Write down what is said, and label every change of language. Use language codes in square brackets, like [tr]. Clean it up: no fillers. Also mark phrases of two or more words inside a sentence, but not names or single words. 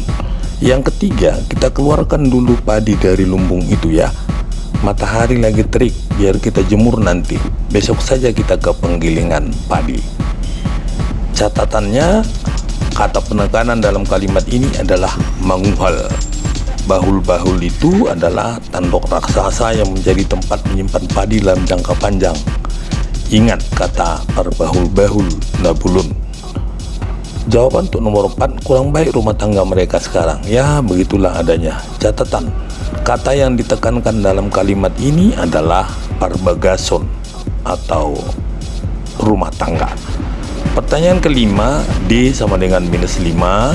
[id] Yang ketiga, kita keluarkan dulu padi dari lumbung itu ya. Matahari lagi terik, biar kita jemur nanti. Besok saja kita ke penggilingan padi. Catatannya, kata penekanan dalam kalimat ini adalah manguhal. Bahul-bahul itu adalah tanduk raksasa yang menjadi tempat menyimpan padi dalam jangka panjang. Ingat kata [bbc] perbahul-bahul nabulun. [id] Jawaban untuk nomor 4, kurang baik rumah tangga mereka sekarang. Ya, begitulah adanya. Catatan, kata yang ditekankan dalam kalimat ini adalah parbagason atau rumah tangga. Pertanyaan kelima, D sama dengan minus 5.